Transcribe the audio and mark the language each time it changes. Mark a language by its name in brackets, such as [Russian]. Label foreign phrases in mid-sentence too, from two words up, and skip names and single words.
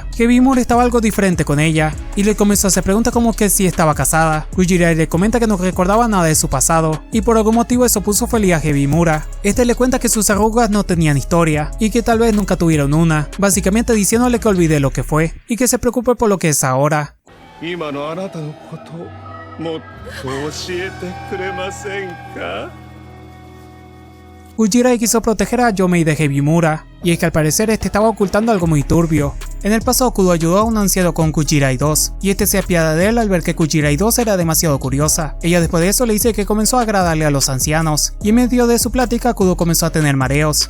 [Spanish] Hibimura estaba algo diferente con ella, y le comenzó a hacer preguntas como que si estaba casada. Kujirai le comenta que no recordaba nada de su pasado, y por algún motivo eso puso feliz a Hibimura. Este le cuenta que sus arrugas no tenían historia, y que tal vez nunca tuvieron una, básicamente diciéndole que olvide lo que fue, y que se preocupe por lo que es ahora. [Japanese] 今のあなたのこともっと教えてくれませんか？ [Spanish] Kujirai quiso proteger a Yomei de Hibimura, y es que al parecer este estaba ocultando algo muy turbio. En el pasado Kudo ayudó a un anciano con Kujirai 2 y este se apiada de él al ver que Kujirai 2 era demasiado curiosa. Ella después de eso le dice que comenzó a agradarle a los ancianos y en medio de su plática Kudo comenzó a tener mareos.